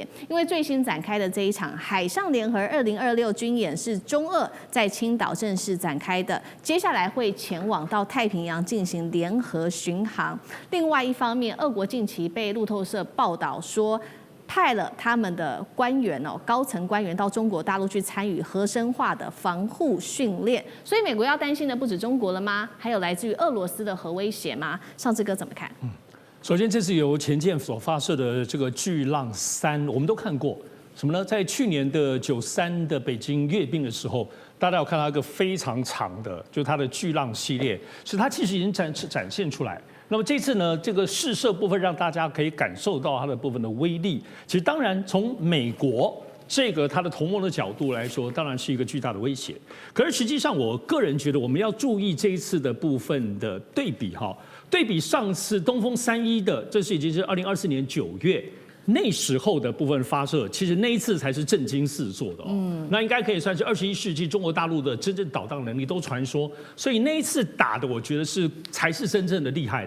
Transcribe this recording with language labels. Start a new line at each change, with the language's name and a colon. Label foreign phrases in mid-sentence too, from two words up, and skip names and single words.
Chinese: 因為最新展開的這一場海上聯合2026軍演是中俄在青島正式展開的，接下來會前往到太平洋進行聯合巡航。另外一方面，俄國近期被路透社報道說，派了他們的官員高層官員到中國大陸去參與核生化的防護訓練，所以美國要擔心的不止中國了嗎？還有來自於俄羅斯的核威脅嗎？尚志哥怎麼看？首先，這是由潛艦所發射的這個巨浪3，我們都看過什麼呢？在去年的93的北京閱兵的時候，大家有看到一個非常長的，就是它的巨浪系列，是它其實已经展現出来。那麼這次呢，這個試射部分讓大家可以感受到它的部分的威力。其實當然從美國這個它的同盟的角度來說，當然是一個巨大的威脅。可是實際上，我個人覺得我們要注意這一次的部分的对比哈，對比上次東風3.1的，這是已經是2024年9月。那時候的部分發射，其實那一次才是震驚四座的那應該可以算是21世紀中國大陸的真正導彈能力都傳說，所以那一次打的，我覺得才是真正的厲害的。